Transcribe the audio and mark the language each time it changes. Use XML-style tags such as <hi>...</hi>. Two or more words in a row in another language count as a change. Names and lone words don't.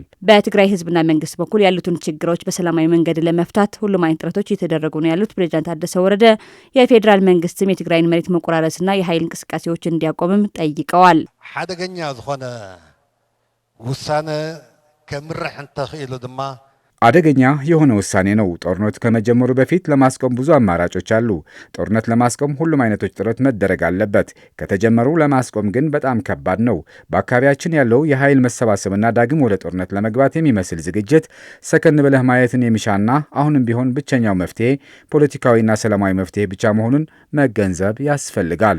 <am>በትግራይ ህዝብና መንግስት በኩል ያሉትን ችግሮች በሰላማዊ መንገድ ለመፍታት ሁሉም አይነት ጥረቶች እየተደረጉ ነው ያሉት ፕሬዚዳንት ታደሰ ወረደ የፌዴራል መንግስትም የትግራይን መሬት መቆራረስና የኃይል እንቅስቃሴዎች እንዲያቆምም ጠይቀዋል።</am> <ti>ሓደገኛ ዝኾነ ውሳነ ከምርሕ እንተኽኢሉ ድማ</ti> <am>አደገኛ የሆነ ውሳኔ ነው። ጦርነቱ ከመጀመሩ በፊት ለማስቆም ብዙ አማራጮች አሉ። ጦርነት ለማስቆም ሁሉም አይነቶች ጥረት መደረግ አለበት። ከተጀመሩ ለማስቆም ግን በጣም ከባድ ነው። በአካባቢያችን ያለው የኃይል መሰባሰብና ዳግም ወደ ጦርነት ለመግባት የሚመስል ዝግጅት ሰከን ብለህ ማየትን የሚሻና አሁንም ቢሆን ብቸኛው መፍትሄ ፖለቲካዊና ሰላማዊ መፍትሄ ብቻ መሆኑን መገንዘብ ያስፈልጋል።</am>